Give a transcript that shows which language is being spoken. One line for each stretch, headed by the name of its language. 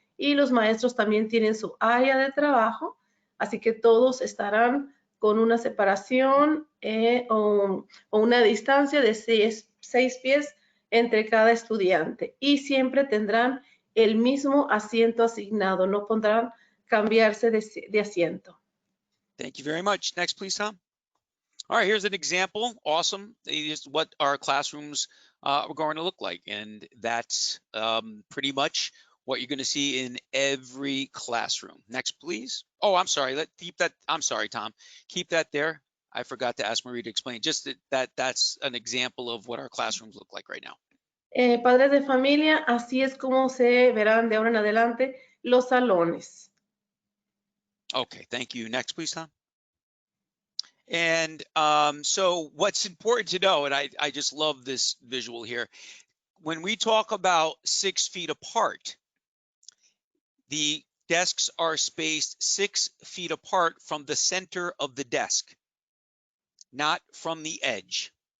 Spanish: Y los maestros también tienen su área de trabajo, así que todos estarán con una separación o una distancia de 6 pies entre cada estudiante. Y siempre tendrán el mismo asiento asignado, no podrán cambiarse de asiento.
English: Thank you very much. Next, please, Tom. All right, here's an example. Awesome. Here's what our classrooms are going to look like. And that's pretty much what you're going to see in every classroom. Next, please. Oh, I'm sorry. I'm sorry, Tom. Keep that there. I forgot to ask Marie to explain. Just that's an example of what our classrooms look like right now.
Spanish: Padres de familia, así es como se verán de ahora en adelante los salones.
English: Okay, thank you. Next, please, Tom. And so what's important to know, and I just love this visual here, when we talk about 6 feet apart, the desks are spaced 6 feet apart from the center of the desk, not from the edge.